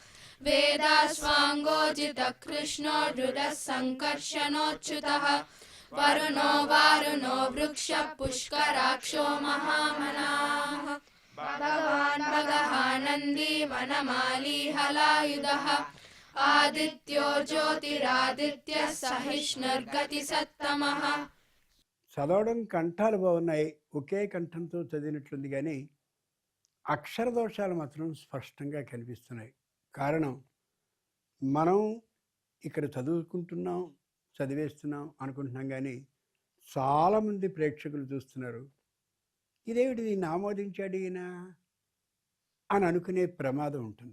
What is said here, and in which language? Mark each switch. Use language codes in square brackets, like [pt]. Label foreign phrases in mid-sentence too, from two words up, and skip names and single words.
[sa] वेदाश्वाङ्गोजितः कृष्णो दृढः सङ्कर्षणोच्युतः वरुणो वारुणो वृक्षः पुष्कराक्षो महामनाः भगवान् भगहानन्दी वनमाली हलायुधः आदित्यो ज्योतिरादित्यः सहिष्णुर्गतिसत्तमः. [te] చదవడం కంఠాలు బాగున్నాయి, ఒకే కంఠంతో చదివినట్లుంది, కానీ అక్షర దోషాలు మాత్రం స్పష్టంగా కనిపిస్తున్నాయి. కారణం, మనం ఇక్కడ చదువుకుంటున్నాం, చదివేస్తున్నాం అనుకుంటున్నాం, కానీ చాలామంది ప్రేక్షకులు చూస్తున్నారు, ఇదేమిటి దీన్ని ఆమోదించాడు ఈయన అని అనుకునే ప్రమాదం ఉంటుంది.